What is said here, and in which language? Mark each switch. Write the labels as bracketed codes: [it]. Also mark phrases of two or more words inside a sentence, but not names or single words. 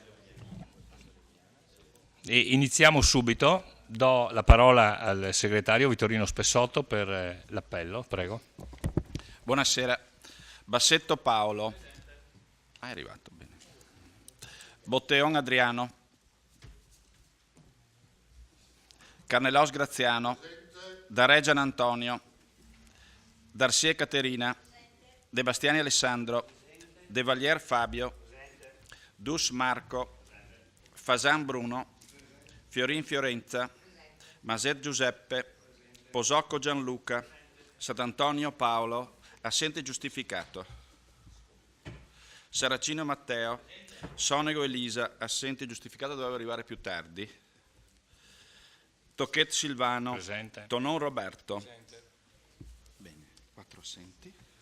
[it] E iniziamo subito. Do la parola al segretario Vittorino Spessotto per l'appello, prego. Buonasera. Bassetto Paolo. È arrivato, bene. Botteon Adriano. Carnelos Graziano. Daregian Antonio. Darcier Caterina. De Bastiani Alessandro. De Valier Fabio. Dus Marco. Fasan Bruno. Fiorin Fiorenza. Maset Giuseppe. Posocco Gianluca. Sant'Antonio Paolo. Assente giustificato. Saracino Matteo. Sonego Elisa. Assente giustificato, doveva arrivare più tardi. Tocchet Silvano. Presente. Tonon Roberto. Presente. Bene, 4 assenti.